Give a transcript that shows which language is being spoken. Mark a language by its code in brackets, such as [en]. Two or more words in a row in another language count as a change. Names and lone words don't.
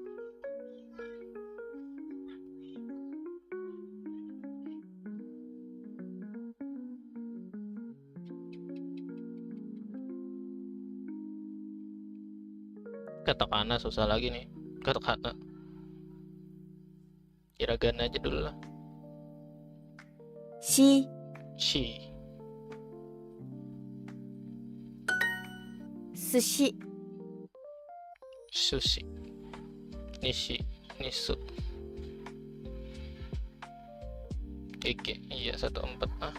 [id] Katakana susah lagi nih. Katakana. Hiragana aja dulu lah. [ja] し、 Shi. 寿司、 Sushi. Nishi. Nisu. [id] Ege. Iya, 14. Ah.